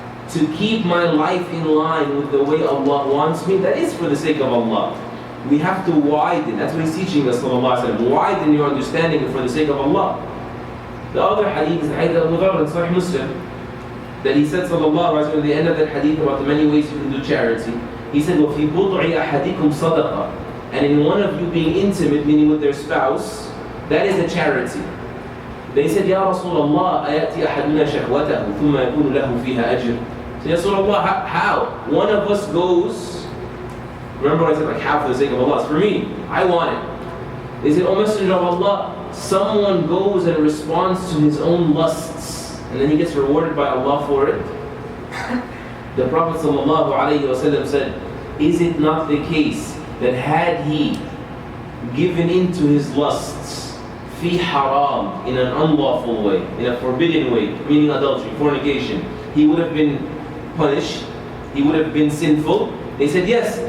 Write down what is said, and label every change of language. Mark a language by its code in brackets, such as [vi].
[en] To keep my life in line with the way Allah wants me, that is for the sake of Allah. We have to widen, that's what he's teaching us, sallallahu alayhi wa sallam, widen your understanding for the sake of Allah. The other hadith is the hadith of Abu Dharr in Sahih Muslim, that he said, sallallahu alayhi wa sallam, at the end of that hadith about the many ways you can do charity. He said, [ar] وَفِي بُضْعِ أَحَدِكُمْ صَدَقَةً. [en] And in one of you being intimate, meaning with their spouse, that is a charity. They said, Ya Rasulullah, [ar] أَيَأْتِي أَحَدُنَا شَهْوَتَهُ ثُمَّ يَكُونُ لَهُ فِيهَا أَجْرٌ. [en] So Ya Rasulullah, how? One of us goes, remember what I said, like how for the sake of Allah? It's for me, I want it. They said, O Messenger of Allah, someone goes and responds to his own lusts, and then he gets rewarded by Allah for it. The Prophet ﷺ said, is it not the case that had he given in to his lusts fi haram, in an unlawful way, in a forbidden way, meaning adultery, fornication, he would have been punished, he would have been sinful? They said yes.